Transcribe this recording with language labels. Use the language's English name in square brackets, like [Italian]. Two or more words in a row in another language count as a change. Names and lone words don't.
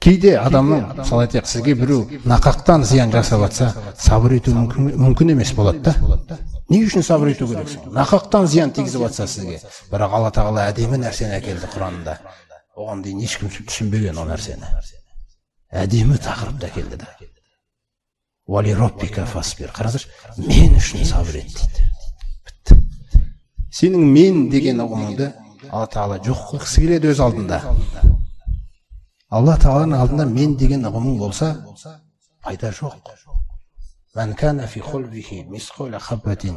[Kazakh] Кейде адамның, мысалы айтайық, сізге біреу нақақтан зиян жасап жатса, сабыр ету мүмкін емес болады да. Не үшін сабыр ету керексің? Нақақтан зиян тигізіп жатса сізге. Бірақ Алла тағала әдемі нәрсені әкелді Құранында. Оған дейін ешкім түсінбеген ол нәрсені. Әдемі тақырыпты әкелді да. [Arabic] ولربك فاصبر. [Kazakh] Қараңыздаршы, мен үшін сабыр ет дейді. Бітті. Сенің мен деген ұғымыңды Алла тағала жоқ қылғысы келеді өз алдында. Алла тағаланың алдында мен деген ұғымың болса, пайда жоқ. [Arabic] من كان في قلبه مثقال حبة.